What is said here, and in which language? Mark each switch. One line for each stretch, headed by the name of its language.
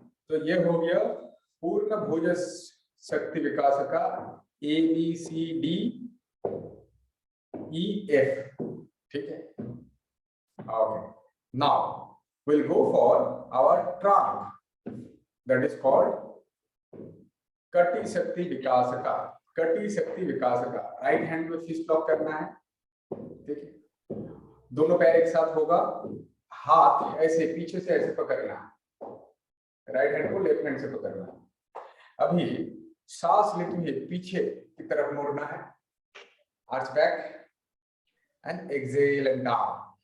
Hindi: तो ये हो गया पूर्ण भुज शक्ति विकास का ABCDEF। ठीक है, okay.
English: Now we'll go for our trunk, that is called कटी शक्ति विकास का।
Hindi: कटी शक्ति विकास का राइट हैंड में फिस्ट लॉक करना है, ठीक है। दोनों पैर एक साथ होगा, हाथ ऐसे पीछे से ऐसे पकड़ना है, राइट हैंड को लेफ्ट हैंड से पकड़ना है। अभी सांस लेते हुए पीछे की तरफ मोड़ना है,
English: Arch back and exhale and down.